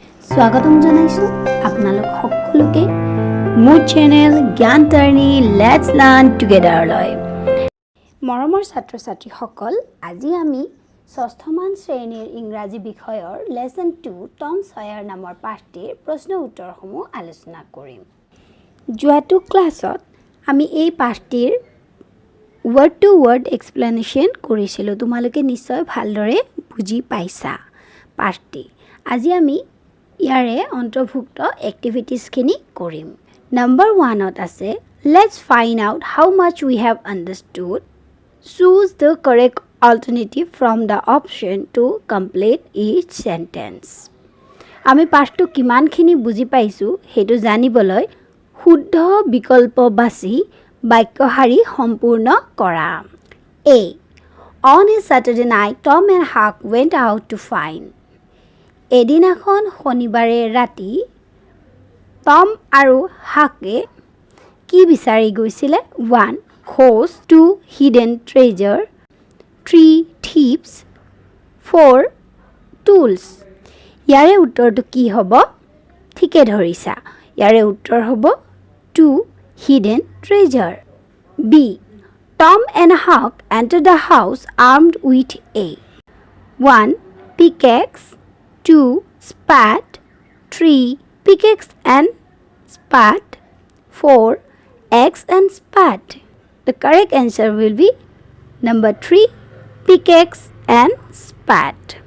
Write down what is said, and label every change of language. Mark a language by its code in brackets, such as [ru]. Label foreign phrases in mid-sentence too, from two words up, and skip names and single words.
[as] স্বাগতম জনাইছো আপোনালোক সকলোকে মোৰ চেনেল জ্ঞানতাৰিণী [en] let's learn together [as] লৈ মৰমৰ ছাত্ৰ ছাত্ৰীসকল আজি আমি ষষ্ঠমান শ্ৰেণীৰ ইংৰাজী বিষয়ৰ লেসন 2 টম সয়াৰ নামৰ পাঠটিৰ প্ৰশ্ন উত্তৰসমূহ আলোচনা কৰিম যোৱাটো ক্লাছত আমি এই পাঠটিৰ [en] word to word explanation [as] কৰিছিলো তোমালোকে নিশ্চয় ভালদৰে বুজি পাইছা পাঠটি আজি আমি ইয়াৰে অন্তৰ্ভুক্ত এক্টিভিটিজ খিনি কৰিম নম্বৰ 1 ত আছে [en] let's find out how much we have understood choose the correct alternative from the option to complete each sentence [as] আমি পাঠটো কিমানখিনি বুজি পাইছো হেতু জানিবলৈ শুদ্ধ বিকল্প বাছি বাক্যশাৰী সম্পূৰ্ণ কৰা [en] A On a Saturday night Tom and Huck went out to find [as] এদিনাখন শনিবাৰে ৰাতি টম আৰু হাকে কি বিচাৰি গৈছিলে 1 [en] horse 2 hidden treasure 3 thieves [as] 4 tools ইয়াৰে উত্তৰটো কি হ'ব ঠিকে ধৰিছা ইয়াৰে উত্তৰ হ'ব 2 [en] hidden treasure B Tom and Huck entered the house armed with a 1 pickaxe 2 spat 3 pickaxe and spat 4 axe and spat the correct answer will be number 3 pickaxe and spat